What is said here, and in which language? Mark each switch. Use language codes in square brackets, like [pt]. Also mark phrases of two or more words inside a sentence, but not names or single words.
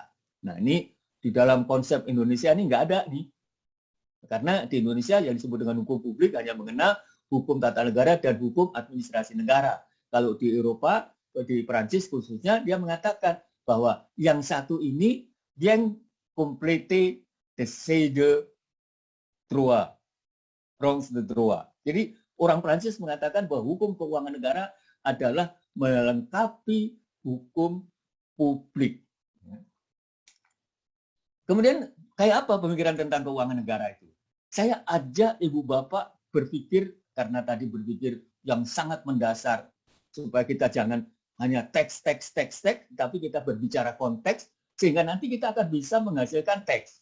[id] Nah, ini di dalam konsep Indonesia ini nggak ada nih. Karena di Indonesia yang disebut dengan hukum publik hanya mengenal hukum tata negara dan hukum administrasi negara. Kalau di Eropa, di Perancis khususnya, dia mengatakan bahwa yang satu ini [fr] bien complété de ces deux droits, prongs de droit. [id] Jadi orang Perancis mengatakan bahwa hukum keuangan negara adalah melengkapi hukum publik. Kemudian kayak apa pemikiran tentang keuangan negara itu? Saya ajak ibu bapak berpikir, karena tadi berpikir yang sangat mendasar, supaya kita jangan hanya teks, tapi kita berbicara konteks, sehingga nanti kita akan bisa menghasilkan teks.